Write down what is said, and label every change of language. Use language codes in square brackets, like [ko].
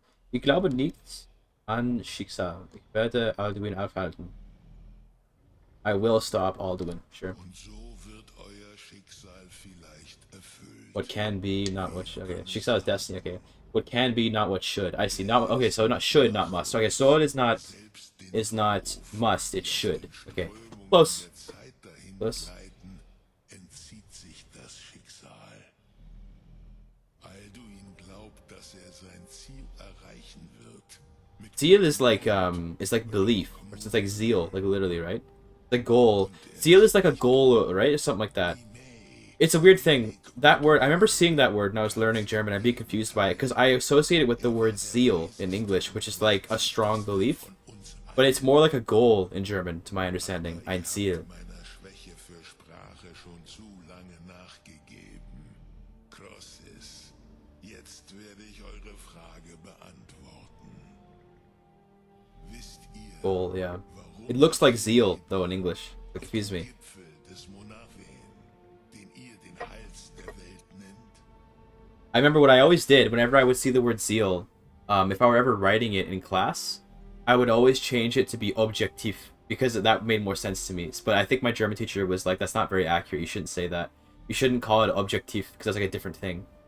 [de] Ich glaube nicht an Schicksal. Ich werde Alduin aufhalten. [en] I will stop Alduin, sure. [de] Und so wird euer Schicksal vielleicht erfüllt. [en] What can be, not what should. Okay, Schicksal is destiny, okay. What can be, not what should. I see. Not okay, so not should, not must. Okay, so it is not must, it should. Okay. Close. [de] Der Zeit dahin [en] Was? [de] gleiten, entzieht sich das Schicksal. Alduin glaubt, dass er sein Ziel erreichen wird. Mit [en] Zeal is like belief. Or it's like zeal, like literally, right? The goal. Zeal is like a goal, right? Or something like that. It's a weird thing. That word, I remember seeing that word when I was learning German. I'd be confused by it because I associate it with the word zeal in English, which is like a strong belief. But it's more like a goal in German, to my understanding. [de] Ein Ziel. meiner Schwäche für Sprache schon zu lange nachgegeben. Crosses, jetzt werde ich eure Frage beantworten. Wisst ihr, [en] Goal, yeah. [de] warum [en] It looks like zeal, though, in English. It confused me. [de] Gipfel des Monaven, den ihr den Hals der Welt nennt? [en] I remember what I always did whenever I would see the word Ziel, if I were ever writing it in class, I would always change it to be objektiv because that made more sense to me. But I think my German teacher was like, that's not very accurate. You shouldn't say that. You shouldn't call it objektiv because that's like a different thing.